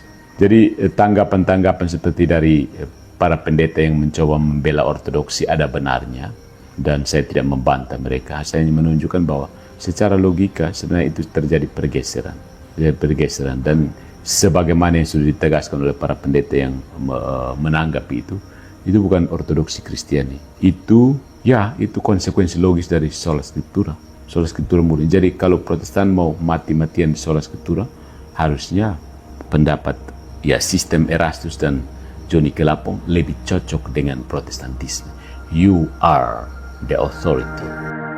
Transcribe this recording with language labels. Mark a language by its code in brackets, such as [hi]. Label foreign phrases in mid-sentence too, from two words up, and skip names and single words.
[id] Jadi tanggapan-tanggapan seperti dari para pendeta yang mencoba membela ortodoksi ada benarnya, dan saya tidak membantah mereka. Saya hanya menunjukkan bahwa secara logika sebenarnya itu terjadi pergeseran, dan sebagaimana yang sudah ditegaskan oleh para pendeta yang menanggapi itu bukan ortodoksi Kristiani. Itu konsekuensi logis dari [la] sola scriptura [id] murni. Jadi kalau Protestan mau mati-matian di [la] sola scriptura, [id] harusnya pendapat sistem Erastus dan Johnny Kilapong lebih cocok dengan Protestantisme. [en] You are the authority.